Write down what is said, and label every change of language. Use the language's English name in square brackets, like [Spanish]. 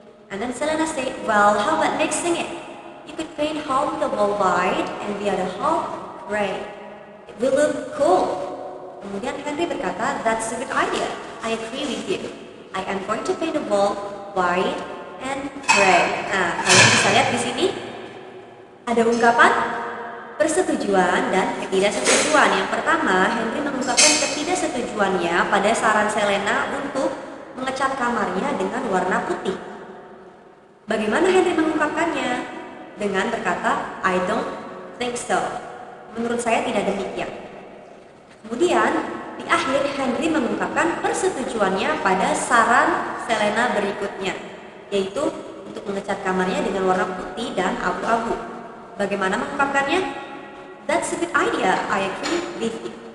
[English] And then Selena say, well, how about mixing it? You could paint half the wall white and the other half gray. It will look cool. [Indonesian] Kemudian Henry berkata, [English] that's a good idea. I agree with you. I am going to paint the wall white and gray. [Indonesian] Nah, kalian bisa lihat di sini ada ungkapan persetujuan dan ketidaksetujuan. Yang pertama, Henry mengungkapkan ketidaksetujuannya pada saran Selena untuk mengecat kamarnya dengan warna putih. Bagaimana Henry mengungkapkannya? Dengan berkata, [English] I don't think so. [Indonesian] Menurut saya tidak demikian. Kemudian, di akhir Henry mengungkapkan persetujuannya pada saran Selena berikutnya, yaitu untuk mengecat kamarnya dengan warna putih dan abu-abu. Bagaimana mengungkapkannya? [English] That's a good idea, I agree with you.